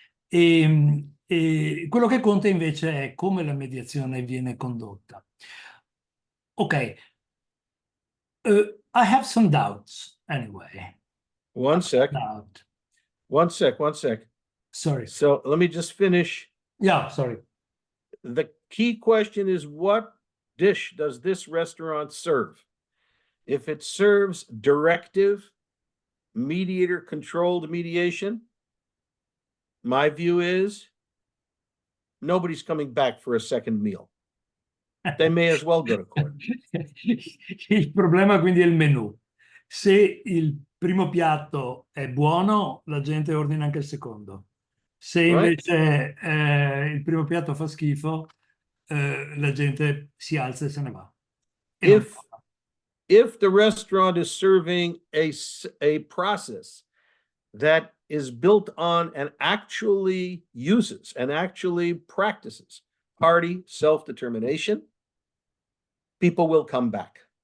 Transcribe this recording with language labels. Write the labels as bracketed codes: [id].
[it] E quello che conta invece è come la mediazione viene condotta. [en] Ok, I have some doubts anyway. One sec. Doubt. One sec. Sorry. So let me just finish. Yeah, sorry. The key question is, what dish does this restaurant serve? If it serves directive, mediator-controlled mediation, my view is nobody's coming back for a second meal. They may as well go to court. [it] Il problema quindi è il menù. Se il primo piatto è buono, la gente ordina anche il secondo. Se invece il primo piatto fa schifo, la gente si alza e se ne va. [en] If the restaurant is serving a process that is built on and actually uses and actually practices party self-determination, people will come back.